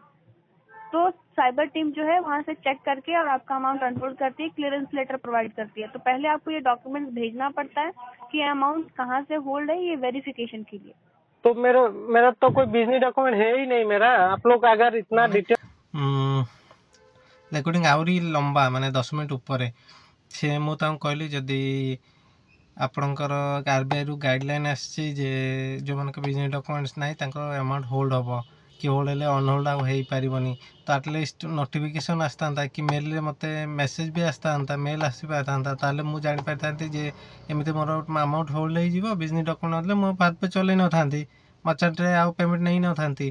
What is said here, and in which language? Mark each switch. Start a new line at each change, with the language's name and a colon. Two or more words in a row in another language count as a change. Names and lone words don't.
Hindi: तो
English: cyber team
Hindi: जो है वहाँ से चेक करके और आपका
English: amount unhold
Hindi: करती है,
English: clearance letter provide
Hindi: करती है। तो पहले आपको ये डॉक्यूमेंट्स भेजना पड़ता है कि अमाउंट कहाँ से होल्ड है, ये वेरिफिकेशन के लिए। तो मेरा मेरा तो कोई
English: business document
Hindi: है ही नहीं मेरा, आप लोग अगर इतना
Odia: ମାନେ डिटेल ରେକର୍ଡ଼ିଂ ଆହୁରି ଲମ୍ବା ମାନେ 10 ମିନିଟ୍ ଉପରେ ସେ ମୁଁ ତାଙ୍କୁ କହିଲି ଯଦି ଆପଣଙ୍କର ଆରବିଆଇରୁ ଗାଇଡ଼ଲାଇନ୍ ଆସିଛି ଯେ ଯେଉଁମାନଙ୍କ
English: business documents
Odia: ନାହିଁ ତାଙ୍କର
English: amount hold
Odia: ହେବ କି ହୋଲ୍ଡ ହେଲେ ଅନହୋଲ୍ଡ ଆଉ ହେଇପାରିବନି, ତ
English: at least notification
Odia: ଆସିଥାନ୍ତା କି ମେଲ୍ରେ ମୋତେ ମେସେଜ୍ ବି ଆସିଥାନ୍ତା, ମେଲ୍ ଆସିପାରିଥାନ୍ତା, ତାହେଲେ ମୁଁ ଜାଣିପାରିଥାନ୍ତି ଯେ ଏମିତି ମୋର
English: amount hold
Odia: ହେଇଯିବ,
English: business document
Odia: ନଥିଲେ ମୁଁ ଭାରତ ପେ ଚଲେଇ ନଥାନ୍ତି, ମର୍ଚାଣ୍ଟରେ ଆଉ ପେମେଣ୍ଟ ନେଇନଥାନ୍ତି।